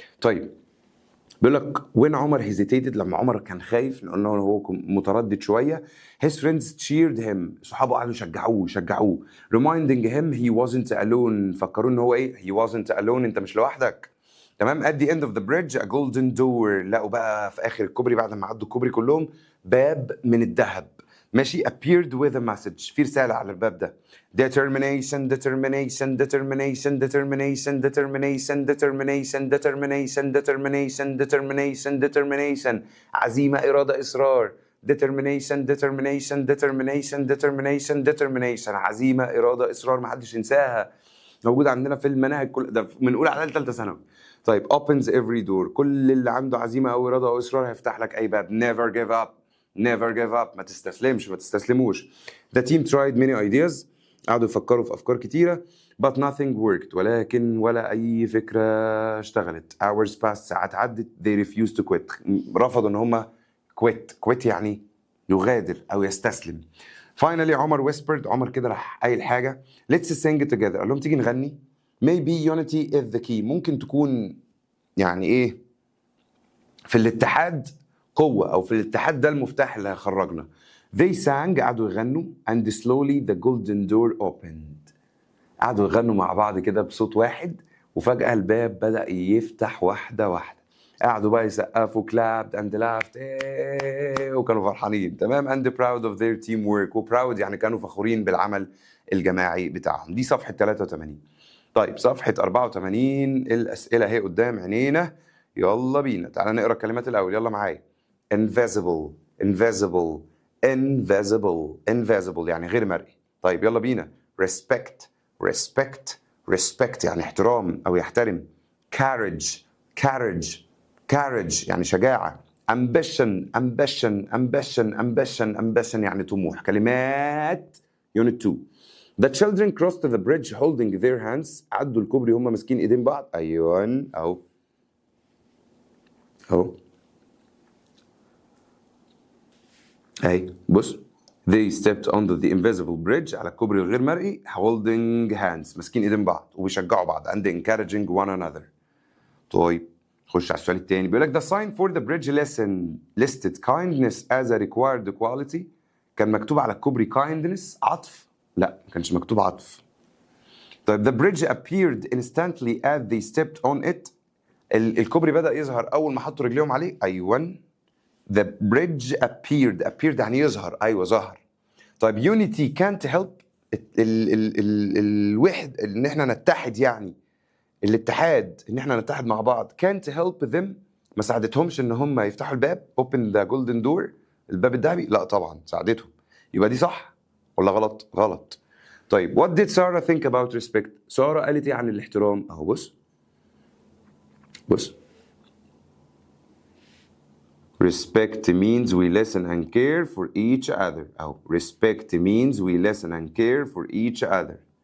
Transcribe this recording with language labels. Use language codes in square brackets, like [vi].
[ar] طيب بيقول لك when عمر hesitated، لما عمر كان خايف لانه هو متردد شويه، [en] his friends cheered him، [ar] صحابه قعدوا يشجعوه [en] reminding him he wasn't alone، [ar] فكروا ان هو ايه، [en] he wasn't alone، [ar] انت مش لوحدك تمام. [en] at the end of the bridge a golden door، [ar] لقوا بقى في اخر الكوبري بعد ما عدوا الكوبري كلهم باب من الذهب ماشي. [en] appeared with a message، [ar] في رسالة على الباب ده. [en] determination determination determination determination determination determination determination determination determination determination [ar] عزيمة إرادة إصرار. [en] determination determination determination determination [ar] determination عزيمة إرادة إصرار، محدش ينساها، موجود عندنا في المناهج كل ده من اولى اعدادي ثالثه ثانوي. طيب [en] opens every door، [ar] كل اللي عنده عزيمه او اراده او اصرار هيفتح لك اي باب. [en] never give up never give up، [ar] ما تستسلمش، ما تستسلموش. [en] the team tried many ideas، [ar] قعدوا يفكروا في افكار كتيره [en] but nothing worked، [ar] ولكن ولا اي فكره اشتغلت. [en] hours passed، [ar] ساعات عدت. [en] they refused to quit، [ar] رفضوا ان هم quit يعني يغادر او يستسلم. finally عمر whispered، عمر كده راح قايل حاجه. [en] let's sing together، [ar] قال لهم تيجي نغني. [en] maybe unity is the key، [ar] ممكن تكون يعني ايه، في الاتحاد قوه، او في الاتحاد ده المفتاح اللي هيخرجنا. [en] they sang، [ar] قعدوا يغنوا [en] and slowly the golden door opened، [ar] قعدوا يغنوا مع بعض كده بصوت واحد، وفجأة الباب بدأ يفتح واحدة واحدة. قعدوا بقى يسقفوا [en] clapped and laughed [ar] وكانوا فرحانين تمام [en] and proud of their teamwork، [ar] وproud يعني كانوا فخورين بالعمل الجماعي بتاعهم. دي صفحة 83. طيب صفحة 84 الأسئلة اهي قدام عينينا، يلا بينا تعالى نقرا الكلمات الأول، يلا معايا. [en] invisible invisible invisible invisible [ar] يعني غير مرئي. طيب يلا بينا. [en] respect respect respect [ar] يعني احترام أو يحترم. [en] courage courage courage [ar] يعني شجاعة. [en] ambition ambition ambition ambition ambition [ar] يعني طموح. كلمات unit 2. [en] The children crossed the bridge holding their hands، [ar] عدوا الكوبري هم ماسكين ايدين بعض. ايوه اهو اهو اهي بص [en] They stepped under the invisible bridge [ar] على الكوبري الغير مرئي [en] holding hands [ar] ماسكين ايدين بعض وبيشجعوا بعض [en] and encouraging one another. [ar] طيب خش على السؤال التاني بيقول لك [en] the sign for the bridge listed kindness as a required quality. [ar] كان مكتوب على الكوبري kindness عطف؟ لا ما كانش مكتوب عطف. [en] طيب the bridge appeared instantly as they stepped on it. [ar] الكوبري بدأ يظهر أول ما حطوا رجليهم عليه. أيوة. [en] The bridge appeared [ar] يعني يظهر. أيوة ظهر. طيب [en] unity can't help [ar] الوحد إن إحنا نتحد يعني الاتحاد إن إحنا نتحد مع بعض [en] can't help them [ar] ما ساعدتهمش إن هم يفتحوا الباب [en] open the golden door [ar] الباب الذهبي. لا طبعا ساعدتهم. يبقى دي صح ولا غلط؟ غلط. [en] طيب what did Sarah think about respect؟ [ar] سارة قالت إيه عن الاحترام؟ أهو بص [en] respect means we listen and care for each other. أو respect means we listen and care for each other.